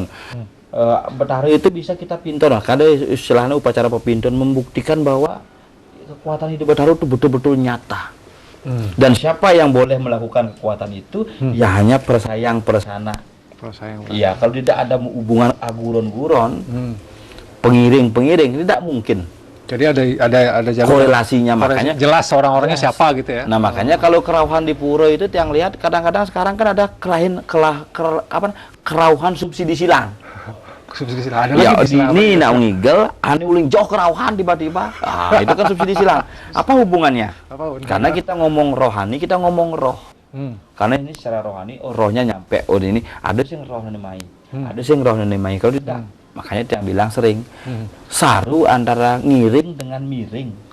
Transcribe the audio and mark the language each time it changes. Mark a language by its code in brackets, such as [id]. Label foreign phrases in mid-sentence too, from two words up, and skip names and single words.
[id] Betara itu bisa kita pinton, karena istilahnya upacara pepinton membuktikan bahwa kekuatan hidup Betara itu betul-betul nyata. Dan siapa yang boleh melakukan kekuatan itu? Ya hanya persayang persana. Iya, kalau tidak ada hubungan aguron-guron, pengiring-pengiring tidak mungkin. Jadi ada korelasinya, makanya jelas orang-orangnya siapa gitu ya. Nah, makanya kalau kerauhan di pura itu yang lihat kadang-kadang sekarang kan ada kerauhan subsidi silang. [ban] Ya, ini nak ngigel, ane uling jauh kerauhan tiba-tiba. [id] Itu kan subsidi silang. Apa hubungannya? Karena kita ngomong rohani, kita ngomong roh. Karena ini secara rohani, rohnya nyampe. Ini ada yang roh nemai, ada yang roh nemai. Kalau tidak, makanya yang bilang sering saru antara ngiring dengan miring.